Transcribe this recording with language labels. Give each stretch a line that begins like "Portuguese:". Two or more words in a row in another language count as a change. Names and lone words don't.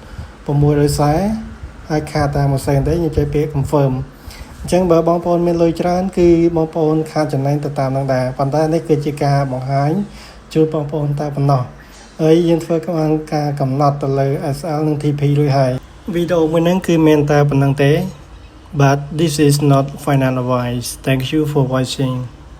Khmer: 640 ហើយខាតតែ1សេនទេខ្ញុំចុចពាក្យ confirm អញ្ចឹងបើបងប្អូនមានលុយច្រើនគឺបងប្អូនខាតចំណេញទៅតាមនឹងដែរប៉ុន្តែនេះគឺជាការបង្ហាញជូនបងប្អូនតែប៉ុណ្ណោះហើយយើងធ្វើការកំណត់ទៅលើ SL និង TP រួចហើយវីដេអូមួយហ្នឹងគឺមានតែប៉ុណ្្នឹងទេ
English: But this is not final advice. Thank you for watching.